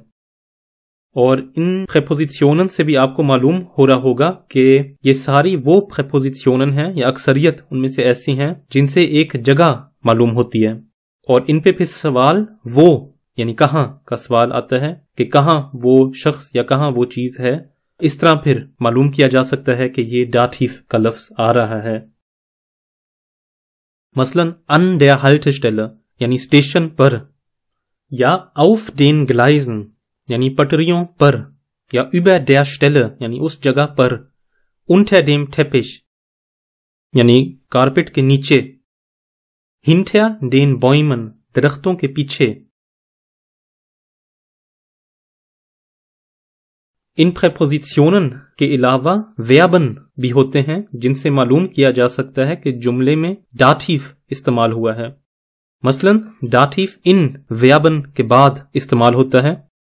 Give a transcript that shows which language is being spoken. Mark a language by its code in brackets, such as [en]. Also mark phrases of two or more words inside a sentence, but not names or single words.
[ur] اور ان پریپوزیشنن سے بھی آپ کو معلوم ہو رہا ہوگا کہ یہ ساری وہ پریپوزیشنن ہیں یا اکثریت ان میں سے ایسی ہیں جن سے ایک جگہ معلوم ہوتی ہے, اور ان پہ پھر سوال وہ یعنی کہاں کا سوال آتا ہے کہ کہاں وہ شخص یا کہاں وہ چیز ہے. اس طرح پھر معلوم کیا جا سکتا ہے کہ یہ داتیف کا لفظ آ رہا ہے. مثلا [de] an der Haltestelle [ur] یعنی اسٹیشن پر, یا [de] auf den Gleisen [ur] یعنی پٹریوں پر، یا [de] über der Stelle [ur] یعنی اس جگہ پر, [de] unter dem Teppich [ur] یعنی کارپٹ کے نیچے, [de] hinter den Bäumen [ur] درختوں کے پیچھے. ان پریپوزیشنن کے علاوہ ویربن بھی ہوتے ہیں جن سے معلوم کیا جا سکتا ہے کہ جملے میں داٹیو استعمال ہوا ہے. مثلاً داٹیو ان ویربن کے بعد استعمال ہوتا ہے.